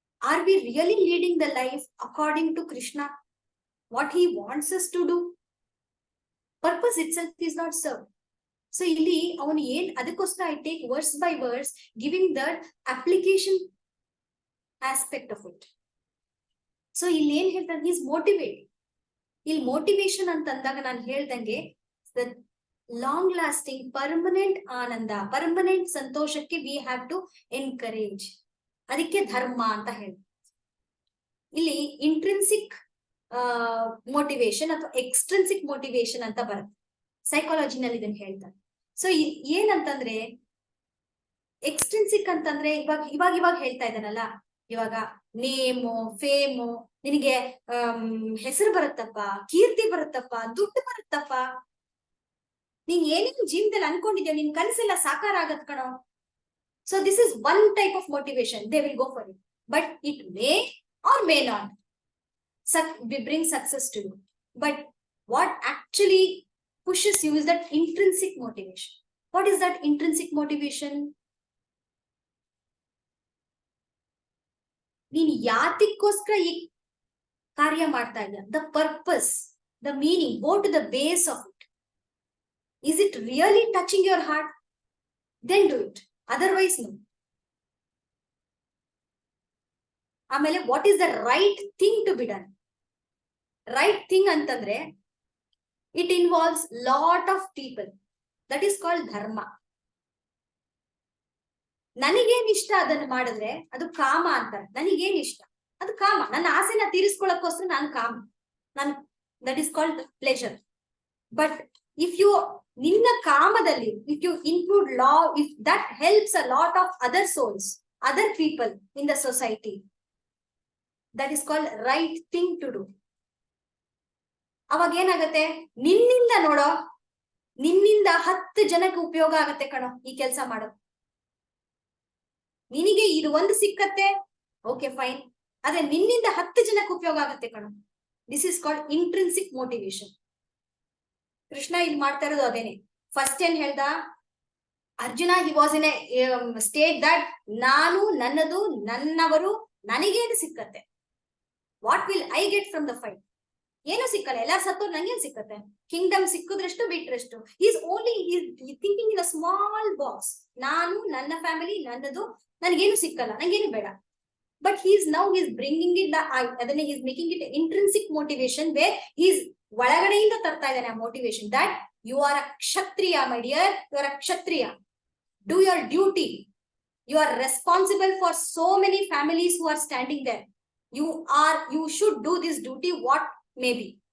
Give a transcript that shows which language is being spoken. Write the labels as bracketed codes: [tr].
[en] Are we really leading the life according to Krishna? What he wants us to do? Purpose itself is not served. So [kn] ಇಲ್ಲಿ ಅವನು ಏನ್, ಅದಕ್ಕೋಸ್ಕರ [en] I take verse by verse, giving that application aspect of it. So [kn] ಇಲ್ಲಿ ಏನ್ ಹೇಳ್ತಾನೆ, [en] he is motivating. [kn] ಇಲ್ಲಿ motivation ಅಂತಂದಾಗ ನಾನು ಹೇಳ್ದಂಗೆ [en] the long lasting permanent [kn] Ananda, permanent ಸಂತೋಷಕ್ಕೆ [en] we have to encourage. [kn] ಅದಕ್ಕೆ ಧರ್ಮ ಅಂತ ಹೇಳಿ. ಇಲ್ಲಿ ಇಂಟ್ರಿನ್ಸಿಕ್ ಮೋಟಿವೇಶನ್ ಅಥವಾ ಎಕ್ಸ್ಟ್ರಿನ್ಸಿಕ್ ಮೋಟಿವೇಶನ್ ಅಂತ ಬರುತ್ತೆ ಸೈಕಾಲಜಿನಲ್ಲಿ, ಇದನ್ನ ಹೇಳ್ತಾರೆ. ಸೊ ಏನಂತಂದ್ರೆ ಎಕ್ಸ್ಟ್ರಿನ್ಸಿಕ್ ಅಂತಂದ್ರೆ ಇವಾಗ ಹೇಳ್ತಾ ಇದ್ದಾನಲ್ಲ, ಇವಾಗ ನೇಮು ಫೇಮು, ನಿನಗೆ ಹೆಸರು ಬರುತ್ತಪ್ಪ, ಕೀರ್ತಿ ಬರುತ್ತಪ್ಪ, ದುಡ್ಡು ಬರುತ್ತಪ್ಪ, ನೀನ್ ಏನೇನು ಜೀವನದಲ್ಲಿ ಅನ್ಕೊಂಡಿದ್ಯೋ ನಿನ್ ಕನಸೆಲ್ಲ ಸಾಕಾರ ಆಗತ್ ಕಣೋ. [en] So this is one type of motivation. They will go for it, but it may or may not bring success to you. But what actually pushes you is that intrinsic motivation. What is that intrinsic motivation? [kn] ನೀನ್ ಯಾತಕ್ಕೋಸ್ಕರ ಈ ಕಾರ್ಯ ಮಾಡ್ತಾ ಇದ್ದ, [en] the purpose, the meaning, go to the base of it. Is it really touching your heart? Then do it. Otherwise no. ಆಮೇಲೆ what is the right thing to be done? Right thing ಅಂತಂದ್ರೆ it involves lot of people. That is called dharma. [kn] ನನಗೇನ್ ಇಷ್ಟ ಅದನ್ನ ಮಾಡಿದ್ರೆ ಅದು ಕಾಮ ಅಂತಾರೆ. ನನಗೇನ್ ಇಷ್ಟ ಅದು ಕಾಮ, ನನ್ನ ಆಸೆನ ತೀರಿಸ್ಕೊಳ್ಳೋಕೋಸ್ಕರ ನಾನು ಕಾಮ, [en] That is called pleasure. But if you [kn] ನಿನ್ನ ಕಾಮದಲ್ಲಿ [en] if you include law, if that helps a lot of other souls, other people in the society, that is called right thing to do. [kn] ಅವಾಗ ಏನಾಗತ್ತೆ, ನಿನ್ನಿಂದ ನೋಡೋ, ನಿನ್ನಿಂದ 10 ಜನಕ್ಕೆ ಉಪಯೋಗ ಆಗತ್ತೆ ಕಣೋ ಈ ಕೆಲಸ ಮಾಡೋದು. ನಿನಗೆ ಇದು ಒಂದು ಸಿಕ್ಕತ್ತೆ, ಓಕೆ ಫೈನ್, ಆದ್ರೆ ನಿನ್ನಿಂದ 10 ಜನಕ್ಕೆ ಉಪಯೋಗ ಆಗತ್ತೆ ಕಣೋ. [en] This is called intrinsic motivation. [kn] Krishna ಇಲ್ಲಿ ಮಾಡ್ತಾ ಇರೋದು ಅದೇನೆ. ಫಸ್ಟ್ ಏನ್ ಹೇಳ್ದ [en] Arjuna, he was in a state that [kn] ನಾನು, ನನ್ನದು, ನನ್ನವರು, ನನಗೇನು ಸಿಕ್ಕತ್ತೆ, [en] What will I get from the fight? [kn] ಏನು ಸಿಕ್ಕಲ್ಲ, ಎಲ್ಲ ಸತ್ತೋರು ನಂಗೇನ್ ಸಿಕ್ಕತ್ತೆ, Kingdom ಸಿಕ್ಕುದ್ರಷ್ಟು ಬಿಟ್ರಷ್ಟು. [en] Is only thinking in a small box. [kn] ನಾನು, ನನ್ನ ಫ್ಯಾಮಿಲಿ, ನನ್ನದು, ನನಗೇನು ಸಿಕ್ಕಲ್ಲ, ನಂಗೇನು ಬೇಡ. [en] But he's bringing it, ಅದನ್ನ he's making it intrinsic motivation, where he's [kn] ಒಳಗಡೆಯಿಂದ ತರ್ತಾ ಇದ್ದಾನೆ ಆ motivation, [en] that you are a kshatriya, my dear, you are a kshatriya, do your duty, you are responsible for so many families who are standing there, you should do this duty, what may be.